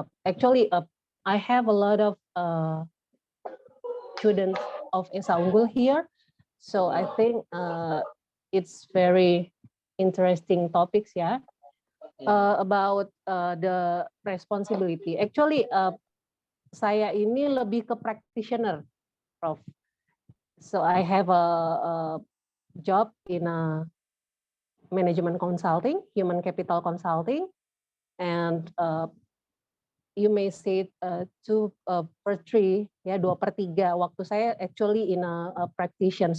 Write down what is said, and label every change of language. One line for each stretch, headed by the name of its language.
English: Actually, I have a lot of students of Esa Unggul here, so I think it's very interesting topics, yeah. About the responsibility.
Indonesian: Actually, saya ini lebih ke practitioner, Prof.
English: So I have a job in a management consulting, human capital consulting, and you may say 2/3, ya 2/3
Indonesian: waktu saya
English: actually in a practitioner.